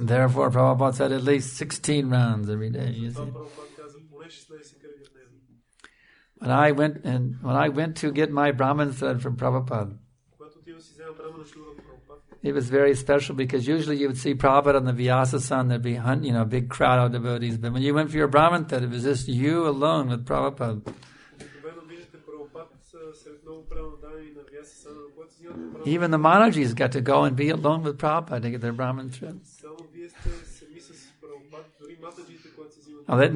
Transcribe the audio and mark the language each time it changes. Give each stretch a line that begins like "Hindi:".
English: Therefore, Prabhupada said at least 16 rounds every day. You see.
Bulgarian: Прабхупад каза поне 16 кръга дневно.
English: When I went to get my Brahman thread from Prabhupada,
Bulgarian: Когато отива си взема брамана шнура от Прабхупад,
English: it was very special because usually you would see Prabhupada on the Vyasa-san, there'd be a big crowd of devotees. But when you went for your Brahman thread, it was just you alone with Prabhupada.
Bulgarian: обикновено виждате Прабхупад сред много преданодани на Vyasa-сана, но когато взимате брамана,
English: Even the Manajis got to go and be alone with Prabhupada to get their Brahman thread.
Bulgarian: само вие сте сами с Прабхупад, дори матаджите, когато се взимат.